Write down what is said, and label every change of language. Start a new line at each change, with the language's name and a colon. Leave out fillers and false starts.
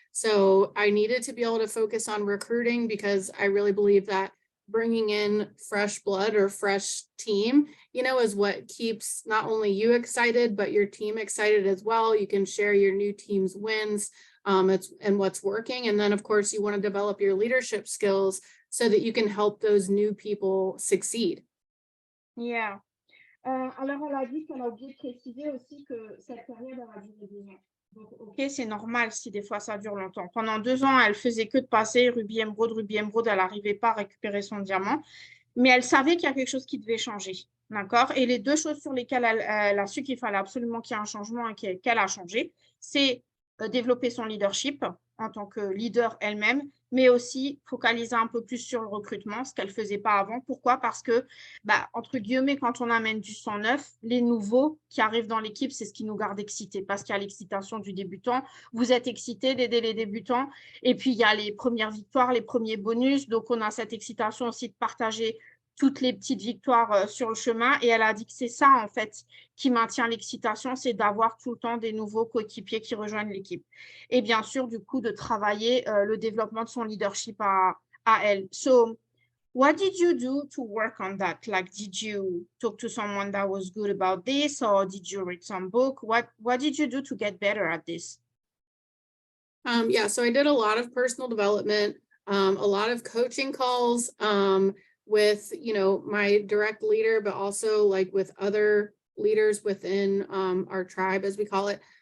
English: So I needed to be able to focus on recruiting because I really believe that bringing in fresh blood or fresh team, you know, is what keeps not only you excited, but your team excited as well. You can share your new team's wins and what's working. And then of course you want to develop your leadership skills so that you can help those new people succeed. Yeah.
French: Alors, elle a dit qu'elle a oublié de préciser aussi que cette période a duré 2 ans. Donc, ok, c'est normal si des fois ça dure longtemps. Pendant 2 ans, elle faisait que de passer Ruby Emerald, elle n'arrivait pas à récupérer son diamant, mais elle savait qu'il y a quelque chose qui devait changer. D'accord? Et les deux choses sur lesquelles elle a su qu'il fallait absolument qu'il y ait un changement et qu'elle a changé, c'est développer son leadership en tant que leader elle-même, mais aussi focaliser un peu plus sur le recrutement, ce qu'elle ne faisait pas avant. Pourquoi? Parce que, entre guillemets, quand on amène du sang neuf, les nouveaux qui arrivent dans l'équipe, c'est ce qui nous garde excités, parce qu'il y a l'excitation du débutant. Vous êtes excités d'aider les débutants, et puis il y a les premières victoires, les premiers bonus, donc on a cette excitation aussi de partager toutes les petites victoires sur le chemin. Et elle a dit que c'est ça, en fait, qui maintient l'excitation, c'est d'avoir tout le temps des nouveaux coéquipiers qui rejoignent l'équipe. Et bien sûr, du coup, de travailler le développement de son leadership à elle.
English: So, what did you do to work on that? Like, did you talk to someone that was good about this, or did you read some book? What did you do to get better at this? Yeah, so I did a lot of personal development, a lot of coaching calls with, you know, my direct leader, but also like with other leaders within our tribe, as we call it.